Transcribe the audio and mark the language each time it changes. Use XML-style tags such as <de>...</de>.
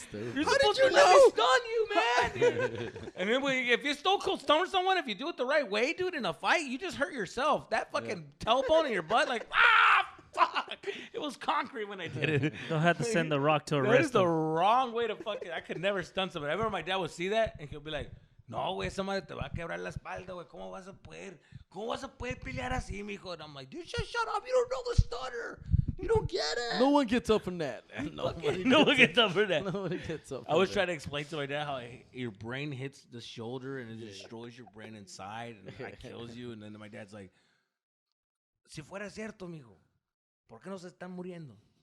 <en>You're supposed to let me stun you, man. And then if you Stone Cold Stunner someone, if you do it the right way, dude, in a fight, you just hurt yourself. That fucking tailbone in your butt, like, fuck. It was concrete when I did it. They'll have to send the Rock to That is arrest the him. wrong way to fucking. I could never stun somebody. I remember my dad would see that and he'll be like,</en> <es>"No, güey, esa madre te va a quebrar la espalda, güey. ¿Cómo vas a poder pelear así, mijo?"</es> <en>And I'm like, "Dude, just shut up. You don't know the stunner. You don't get it." No one gets up from that. No one gets up for that. Nobody gets up. I was trying to explain to my dad how your brain hits the shoulder and it destroys your brain inside and it kills you. And then my dad's like,</en> <es>"Si fuera cierto, mijo, ¿por qué no se están muriendo?"</es>